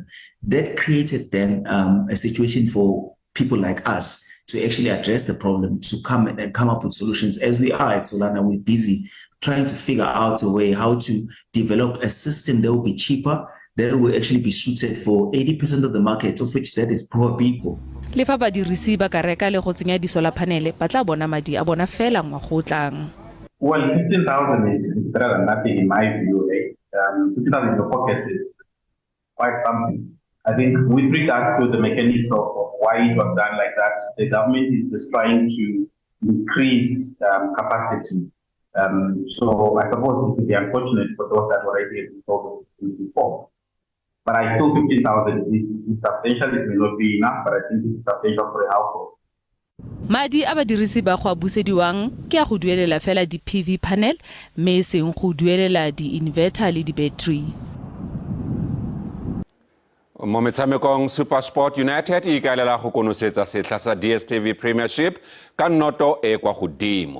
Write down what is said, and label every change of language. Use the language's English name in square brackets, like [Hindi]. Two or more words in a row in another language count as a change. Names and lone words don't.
[English] That created then a situation for people like us to actually address the problem, to come up with solutions. As we are at Solana, we're busy trying to figure out a way how to develop a system that will be cheaper, that will actually be suited for 80% of the market, of which that is poor people. [Tswana] Le fa badirisi ba ka reka le go tsenya di [English] solar panel [Tswana] ba tla bona madi a bona fela ngwaga o tlang. [English] Well, 15,000 is better than nothing in my view. 15,000 in your pocket is quite something. I think with regards to the mechanics of why it was done like that, the government is just trying to increase capacity. So I suppose it would be unfortunate for those that were already installed before. But I feel 15,000 is substantial. It may not be enough, but I think it's substantial for a household. [Tswana] Madi a badirisi ba go a busediwang ke a go duelela fela di- [English] PV panel [Tswana] mme seng go duelela di-inverter le di-battery. Mo metshamekong SuperSport United e ikaelela go konosetsa setlha sa DStv Premiership ka noto e kwa godimo.